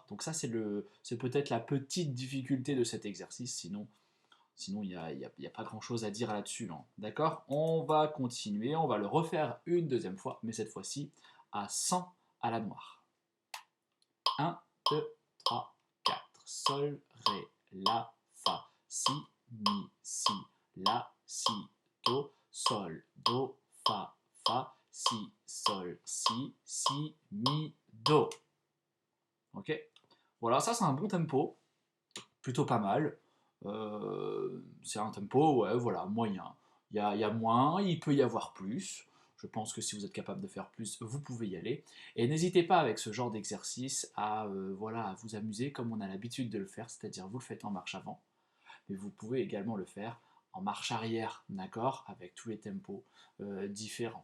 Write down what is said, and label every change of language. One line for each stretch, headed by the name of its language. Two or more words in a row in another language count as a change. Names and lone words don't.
French: Donc ça, c'est peut-être la petite difficulté de cet exercice, sinon il y a pas grand-chose à dire là-dessus. Hein. D'accord? On va continuer, on va le refaire une deuxième fois, mais cette fois-ci à 100 à la noire. 1, 2, 3, 4. Sol, Ré, La, Fa, Si, Mi, Si, La, Si, Do, Sol, Do, Fa, Fa, Si, Sol, Si, Mi, Do. Ok? Voilà, ça c'est un bon tempo, plutôt pas mal. C'est un tempo, ouais, voilà, moyen. Il y a moins, il peut y avoir plus. Je pense que si vous êtes capable de faire plus, vous pouvez y aller. Et n'hésitez pas avec ce genre d'exercice à, voilà, à vous amuser comme on a l'habitude de le faire, c'est-à-dire vous le faites en marche avant, mais vous pouvez également le faire en marche arrière, d'accord, avec tous les tempos différents.